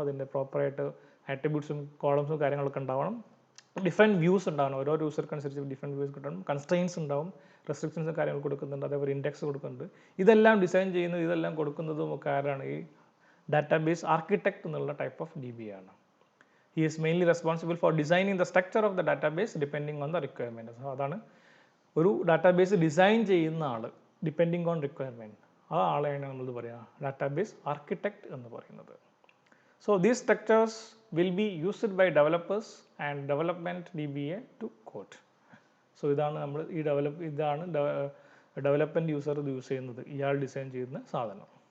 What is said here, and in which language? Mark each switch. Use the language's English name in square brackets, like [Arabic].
[Malayalam] അതിൻ്റെ പ്രോപ്പറായിട്ട് ആട്രിബ്യൂട്ട്സും കോളംസും കാര്യങ്ങളൊക്കെ ഉണ്ടാവണം. ഡിഫറെൻറ്റ് വ്യൂസ് ഉണ്ടാവണം, ഓരോ യൂസർക്ക് അനുസരിച്ച് ഡിഫറെൻറ്റ് വ്യൂസ് കിട്ടണം. കൺസ്ട്രെയിൻസ് ഉണ്ടാവും, റെസ്ട്രിക്ഷൻസും കാര്യങ്ങൾ കൊടുക്കുന്നുണ്ട്, അതേപോലെ ഇൻഡെക്സ് കൊടുക്കുന്നുണ്ട്. ഇതെല്ലാം ഡിസൈൻ ചെയ്യുന്നത്, ഇതെല്ലാം കൊടുക്കുന്നതും ഒക്കെ ആരാണ്? ഈ ഡാറ്റാബേസ് ആർക്കിടെക്റ്റ് എന്നുള്ള ടൈപ്പ് ഓഫ് DBA ആണ്. [English] He is mainly responsible for designing the structure of the database depending on the requirement. [Malayalam] So അതാണ് ഒരു ഡാറ്റാബേസ് ഡിസൈൻ ചെയ്യുന്ന ആൾ, [English] Depending on requirement. [Malayalam] ആ ആളെയാണ് നമ്മൾ പറയുക ഡാറ്റാബേസ് ആർക്കിടെക്റ്റ് എന്ന് പറയുന്നത്. [English] So these structures will be used by developers and development DBA to code. [Malayalam] So ഇതാണ് നമ്മൾ ഇതാണ് ഡെവലപ്മെൻറ്റ് യൂസർ ഇത് യൂസ് ചെയ്യുന്നത്, ഇയാൾ ഡിസൈൻ ചെയ്യുന്ന സാധനം.